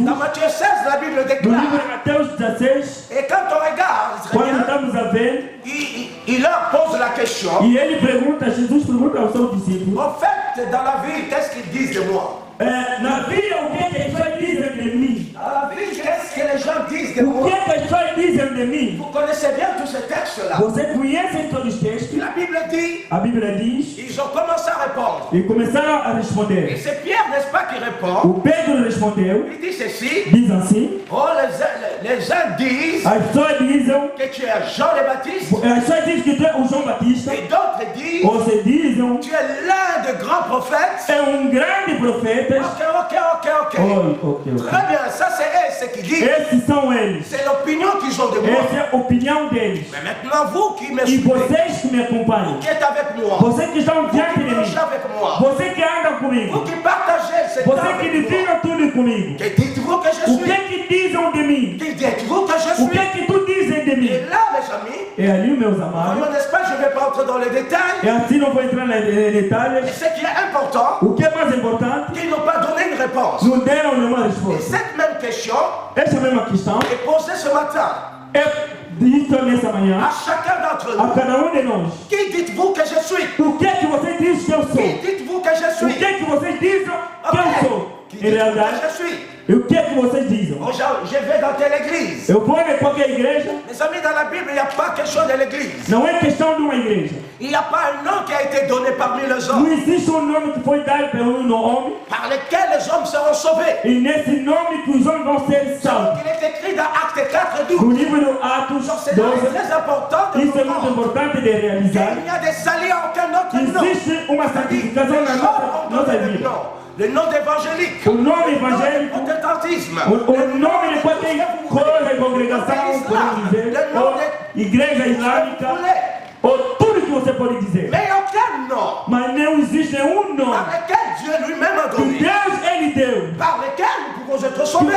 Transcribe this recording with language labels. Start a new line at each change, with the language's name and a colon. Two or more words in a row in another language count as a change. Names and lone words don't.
French: Dans Matthieu 16, la Bible
Portuguese: No livro de
French: déclare.
Portuguese: Mateus 16,
French: Et quand on regarde, très
Portuguese: quando
French: bien,
Portuguese: estamos a ver,
French: il leur pose la question.
Portuguese: e ele pergunta, Jesus pergunta aos seus discípulos,
French: En fait, dans la vie, qu'est-ce qu'ils disent de moi?
Portuguese: na vida, o que as pessoas dizem de mim?
French: Dans la vie, qu'est-ce que les gens disent de
Portuguese: O
French: moi?
Portuguese: que as pessoas dizem de mim?
French: Vous connaissez bien tous ces textes-là.
Portuguese: Você conhece todos os textos?
French: La Bible dit,
Portuguese: A Bíblia diz,
French: ils ont commencé à répondre.
Portuguese: e começaram a
French: Et
Portuguese: responder.
French: c'est Pierre, n'est-ce pas, qui répond.
Portuguese: O Pedro respondeu,
French: Il dit ceci.
Portuguese: diz assim,
French: Oh, les uns disent
Portuguese: as pessoas dizem,
French: que tu es Jean le Baptiste.
Portuguese: as pessoas dizem que tu é o João Batista,
French: Et d'autres disent
Portuguese: você dizem,
French: tu es l'un des grands prophètes.
Portuguese: é grande profeta.
French: Ok. Très bien, ça c'est eux, ce qu'ils disent.
Portuguese: Esses são eles.
French: C'est l'opinion qu'ils ont de moi.
Portuguese: Essa é a opinião deles.
French: Mais maintenant, vous qui me
Portuguese: E
French: suivez,
Portuguese: vocês que me acompanham,
French: qui êtes avec moi,
Portuguese: vocês que estão
French: vous
Portuguese: diante
French: qui
Portuguese: de mim,
French: marchez avec moi,
Portuguese: você que anda
French: vous
Portuguese: comigo,
French: qui partagez ce temps
Portuguese: você que
French: avec moi,
Portuguese: divide tudo comigo,
French: que dites-vous que je
Portuguese: o
French: suis?
Portuguese: que dizem de mim?
French: Qui dites-vous que je
Portuguese: O
French: suis?
Portuguese: que tu dizem de
French: Et
Portuguese: mim?
French: là, mes amis,
Portuguese: E ali, meus amados,
French: vraiment, n'est-ce pas, je ne vais pas entrer dans les détails,
Portuguese: e assim não vou entrar nos
French: mais
Portuguese: detalhes.
French: ce qui est important,
Portuguese: O que é mais importante,
French: qu'ils n'ont pas donné une réponse.
Portuguese: não deram nenhuma
French: Et
Portuguese: resposta.
French: cette même question
Portuguese: Essa mesma questão
French: est posée ce matin
Portuguese: é dita nessa manhã
French: à chacun d'entre
Portuguese: a
French: nous.
Portuguese: cada de nós.
French: Qui dites-vous que je suis?
Portuguese: O que você diz que eu
French: Qui
Portuguese: sou?
French: dites-vous que je
Portuguese: O
French: suis?
Portuguese: que vocês dizem que eu sou?
French: Qui
Portuguese: Em
French: dites-vous
Portuguese: realidade,
French: que je suis?
Portuguese: e o que vocês dizem?
French: Oh, je vais dans telle église.
Portuguese: Eu vou em qualquer igreja,
French: Mes amis, dans la Bible, il n'y a pas question de l'église.
Portuguese: não é questão de uma igreja.
French: Il n'y a pas un nom qui a été donné parmi les
Portuguese: Não
French: hommes
Portuguese: existe nome que foi dado pelo homem,
French: par lequel les hommes seront sauvés.
Portuguese: e nesse nome que os homens vão ser
French: Donc,
Portuguese: salvos.
French: il est écrit dans Actes 4,
Portuguese: No 12. livro do Atos
French: C'est
Portuguese: 12,
French: très important de
Portuguese: isso é muito
French: comprendre
Portuguese: importante de realizar.
French: qu'il n'y a des saluts à aucun autre nom.
Portuguese: Existe uma santificação na
French: Les hommes ont
Portuguese: nossa
French: donné le
Portuguese: vida.
French: nom. Le nom d'évangélique.
Portuguese: O nome
French: Le nom de
Portuguese: evangélico,
French: protestantisme.
Portuguese: o nome de qualquer coisa, congregação, podemos dizer, ou igreja islâmica, ou tudo que você pode dizer.
French: Mais aucun nom
Portuguese: Mas não existe nenhum nome
French: par lequel Dieu lui-même a
Portuguese: que
French: donné.
Portuguese: Deus ele deu,
French: Par lequel nous pouvons être sauvés.